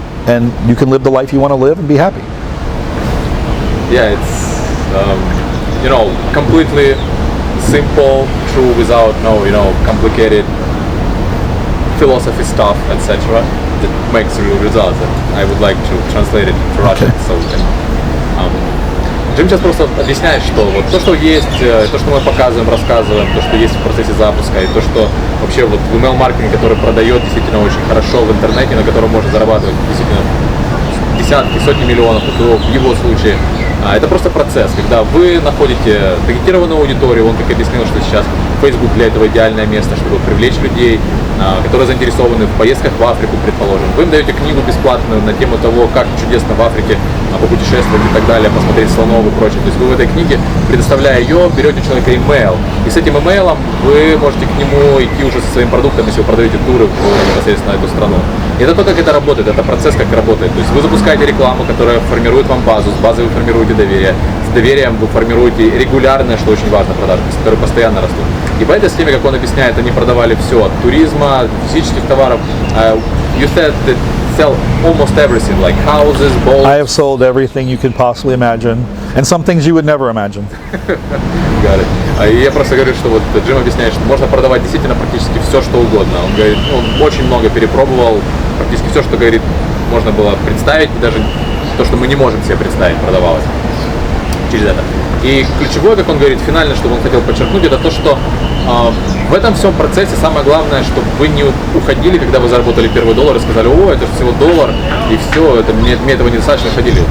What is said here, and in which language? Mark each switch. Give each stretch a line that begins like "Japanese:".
English: And you can live the life you want to live and be happy. Yeah, it's, you know, completely simple, true, without no, you know, complicated philosophy stuff, etc. That makes real results. And I would like to translate it to Russian.
Russian: So, Джим сейчас просто объясняет, что вот то, что есть, то, что мы показываем, рассказываем, то, что есть в процессе запуска, и то, что вообще вот в email-маркетинге, который продает действительно очень хорошо в интернете, на котором можно зарабатывать действительно десятки, сотни миллионов, в его случае, это просто процесс, когда вы находите таргетированную аудиторию, он как объяснил, что сейчас Facebook для этого идеальное место, чтобы привлечь людей, которые заинтересованы в поездках в Африку, предположим. Вы им даете книгу бесплатную на тему того, как чудесно в Африке попутешествовать и так далее, посмотреть слонов и прочее. То есть вы в этой книге, предоставляя ее, берете у человека имейл, и с этим имейлом вы можете к нему идти уже со своим продуктом, если вы продаете туры непосредственно на эту страну. Это то, как это работает, это процесс, как работает. То есть вы запускаете рекламу, которая формирует вам базу, с базой вы формируете доверие, с доверием вы формируете регулярные, что очень важно, продажи, которые постоянно растут. И по этой схеме, как он объясняет, они продавали все, от туризма, физических товаров.
English: You said that sell almost everything, like houses, boats. I have sold everything you could possibly imagine, and some things you would never imagine. Got it.
Russian: И я просто говорю, что вот Джим объясняет, что можно продавать действительно практически все, что угодно. Он говорит, он очень много перепробовал, практически все, что, говорит, можно было представить, даже то, что мы не можем себе представить, продавалось через это. И ключевое, как он говорит, финально, что он хотел подчеркнуть, это то, что в этом всем процессе самое главное, чтобы вы не уходили, когда вы заработали первый доллар и сказали, о, это же всего доллар, и все, это, мне этого недостаточно, ходили.